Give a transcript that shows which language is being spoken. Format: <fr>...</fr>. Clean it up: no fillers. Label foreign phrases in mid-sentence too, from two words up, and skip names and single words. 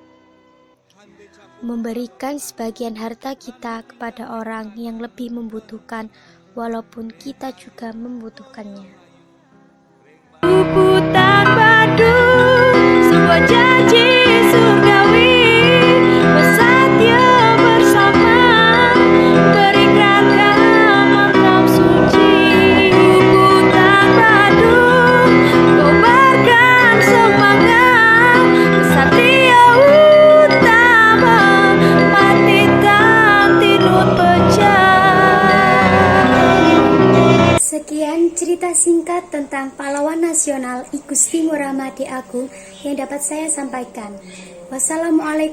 <id>Memberikan sebagian harta kita kepada orang yang lebih membutuhkan walaupun kita juga membutuhkannya. Puputan Badung, sebuah janji surgawi, bersatya bersama, berikrarkan mantra suci. Puputan Badung, kobarkan semangat, kesatria utama, matikan tinut pecah. Sekian cerita singkat tentang pahlawan nasional I Gusti Ngurah Made Agung yang dapat saya sampaikan.</id>